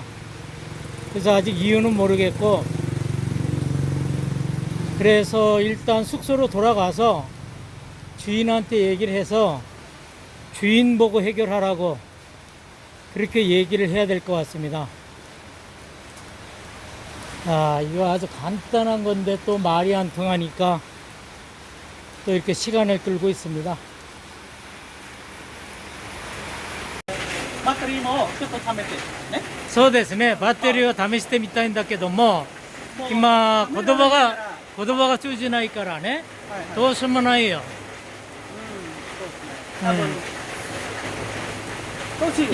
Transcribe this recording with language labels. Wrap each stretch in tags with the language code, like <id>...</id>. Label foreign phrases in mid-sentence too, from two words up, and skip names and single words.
<ko>그래서 아직 이유는 모르겠고, 그래서 일단 숙소로 돌아가서 주인한테 얘기를 해서 주인 보고 해결하라고 그렇게 얘기를 해야 될 것 같습니다. 이거 아주 간단한 건데 또 말이 안 통하니까 또 이렇게 시간을 끌고 있습니다.</ko> <ja>バッテリーもちょっと貯めてね。そうですね。バッテリーを試してみたいんだけども、今言葉が通じないからね、どうしようもないよ。そうですね。多分。</ja>